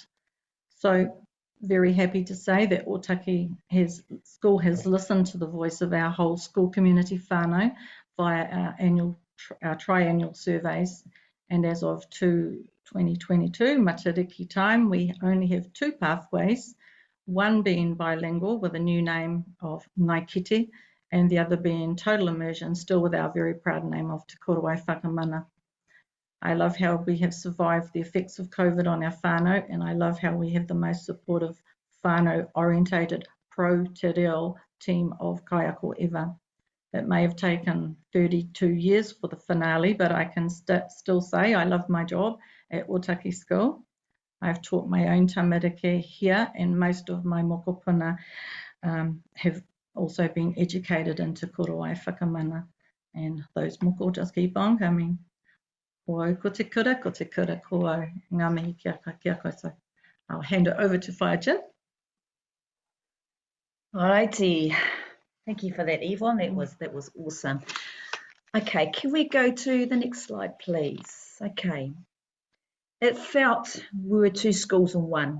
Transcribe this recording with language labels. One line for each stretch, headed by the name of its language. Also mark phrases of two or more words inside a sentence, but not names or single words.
English: So very happy to say that Otaki school has listened to the voice of our whole school community whānau via our triannual surveys, and as of 2022 Matariki time, we only have 2 pathways, one being bilingual with a new name of Naikite, and the other being total immersion, still with our very proud name of Te Korowai Whakamana. I love how we have survived the effects of COVID on our whānau, and I love how we have the most supportive whānau-orientated pro-
Māori: te reo
English: team of kaiako ever. It may have taken 32 years for the finale, but I can still say I love my job at Otaki School. I've taught my own tamariki here, and most of my mokopuna have also been educated in Te Korowai Whakamana, and those moko just keep on coming.
Māori: Ko te kura, ko au, ngā mihi kia koe.
English: So I'll hand it over to Whaichin. Alrighty, thank you for that, Yvonne. That was awesome. Okay, can we go to the next slide, please? Okay. It felt we were 2 schools in one.